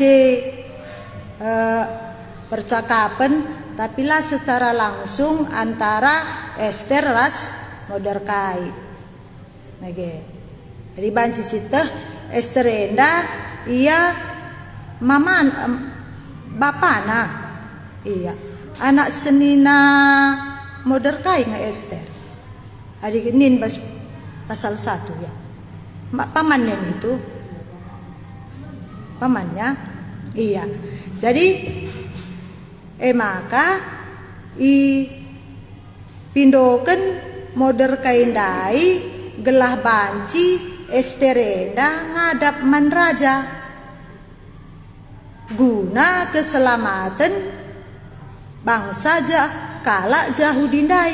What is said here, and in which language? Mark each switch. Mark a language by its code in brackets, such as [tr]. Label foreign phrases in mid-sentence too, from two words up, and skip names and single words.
[id] percakapan tapi lah secara langsung antara Ester ras Mordekai. [btx] Nage. Jadi banci siteh Ester enda ia maman bapana. Iya. Anak senina Mordekai nge Ester. Adik nin pasal 1 ya. [id] Pamannya itu pamannya iya. [btx] Jadi maka pindoken moder kaindai gelah banci esterenda ngadap man raja guna keselamatan bangsa kala Yahudindai.